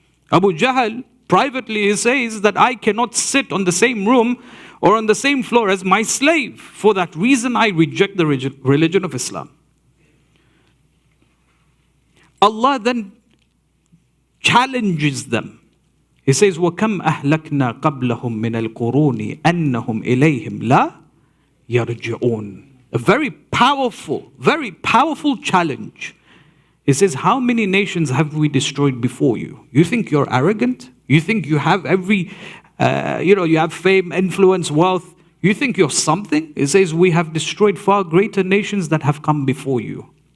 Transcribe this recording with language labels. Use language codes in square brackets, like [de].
[en] Abu Jahl, privately, he says that I cannot sit on the same room or on the same floor as my slave. For that reason, I reject the religion of Islam. Allah then challenges them. He says, [ar] وَكَمْ أَهْلَكْنَا قَبْلَهُمْ مِنَ الْقُرُونِ أَنَّهُمْ إِلَيْهِمْ لَا يَرْجِعُونَ. [en] A very powerful challenge. He says, how many nations have we destroyed before you? You think you're arrogant? You think you have you have fame, influence, wealth. You think you're something? He says, we have destroyed far greater nations that have come before you.